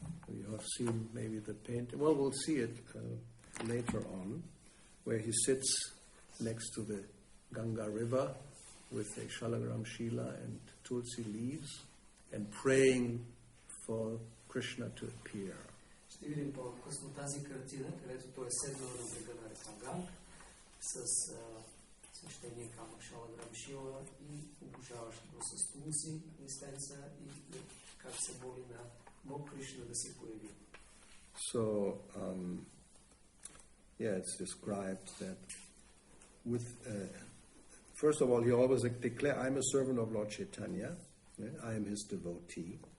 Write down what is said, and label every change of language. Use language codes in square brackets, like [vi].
[en] You have seen maybe the painting. Well, we'll see it later on, where he sits next to the Ganga River with a Shalagram Shila and Tulsi leaves and praying for Krishna to appear. [bg] Ще видим по-късно тази картина, където той е седнал на брега на река Ганг с свещения камък Шалаграм Шила и обожаващ го с Тулси, листенца и как се моли на Бог Кришна да се появи. [en] So, it's described that with, first of all, he always declares, I'm a servant of Lord Chaitanya, I am his devotee.